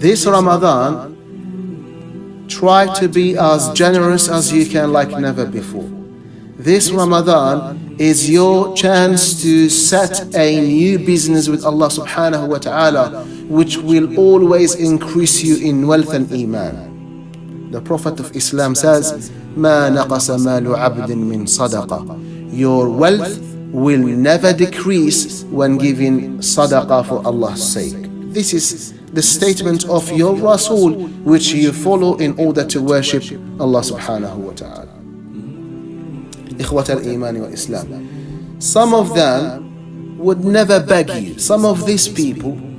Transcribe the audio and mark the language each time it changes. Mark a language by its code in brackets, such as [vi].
[en] This Ramadan, try to be as generous as you can like never before. This Ramadan is your chance to set a new business with Allah subhanahu wa ta'ala, which will always increase you in wealth and iman. The Prophet of Islam says, [ar] مَا نَقَصَ مَالُ عَبْدٍ مِّن صَدَقَةٍ. [en] Your wealth will never decrease when giving sadaqah for Allah's sake. This is the statement of your Rasul, which you follow in order to worship Allah subhanahu wa ta'ala. [ar] Ikhwat al-Iman wa Islam. [en] Some of them would never beg you. Some of these people